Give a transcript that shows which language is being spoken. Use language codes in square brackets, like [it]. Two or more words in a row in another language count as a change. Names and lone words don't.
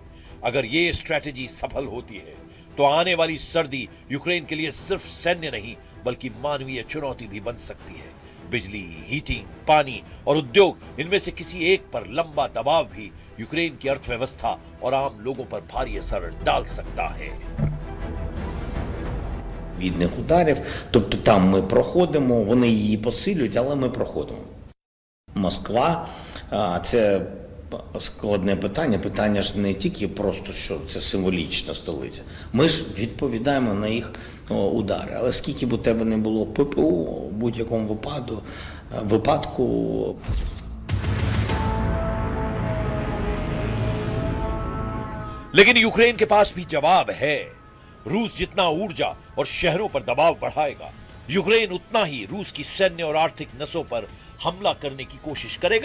[hi] अगर ये स्ट्रैटेजी सफल होती है तो आने वाली सर्दी यूक्रेन के लिए सिर्फ सैन्य नहीं बल्कि मानवीय चुनौती भी बन सकती है। बिजली, हीटिंग, पानी और उद्योग, इनमें से किसी एक पर लंबा दबाव भी यूक्रेन की अर्थव्यवस्था और आम लोगों पर भारी असर डाल सकता है। [uk] Відних ударів, тобто там ми проходимо, вони її посилюють, але ми проходимо. Москва – це складне питання. Питання ж не тільки просто, що це символічна столиця. Ми ж відповідаємо на їх удари. Але скільки б у тебе не було ППО, в будь-якому випадку [hi] लेकिन यूक्रेन के पास भी जवाब है। रूस जितना ऊर्जा और शहरों पर दबाव बढ़ाएगा, यूक्रेन उतना ही रूस की सैन्य और आर्थिक नसों पर हमला करने की कोशिश करेगा।